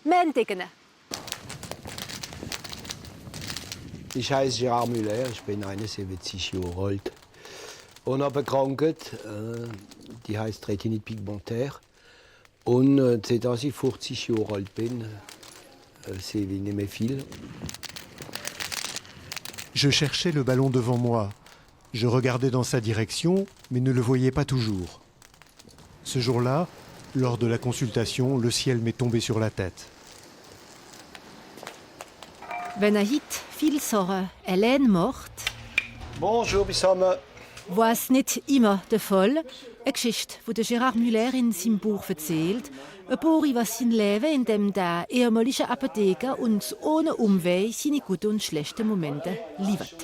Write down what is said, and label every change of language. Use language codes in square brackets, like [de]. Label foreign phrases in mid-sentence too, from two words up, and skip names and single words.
[de] Ich heiße Gérard Müller, ich bin 71 Jahre alt und habe eine Krankheit, die heißt [fr] Retinite pigmentaire. [de] Und seitdem ich 40 Jahre alt bin, sehe ich nicht mehr viel. [fr] Je cherchais le ballon devant moi. Je regardais dans sa direction, mais ne le voyais pas toujours. Ce jour-là, lors de la consultation, le ciel m'est tombé sur la tête. [de] Wenn heute viel Sachen allein macht, Bonjour zusammen. war es nicht immer der Fall. Eine Geschichte, die Gérard Müller in seinem Buch erzählt. Ein Buch über sein Leben, in dem der ehemalige Apotheker uns ohne Umweg seine guten und schlechten Momente liefert.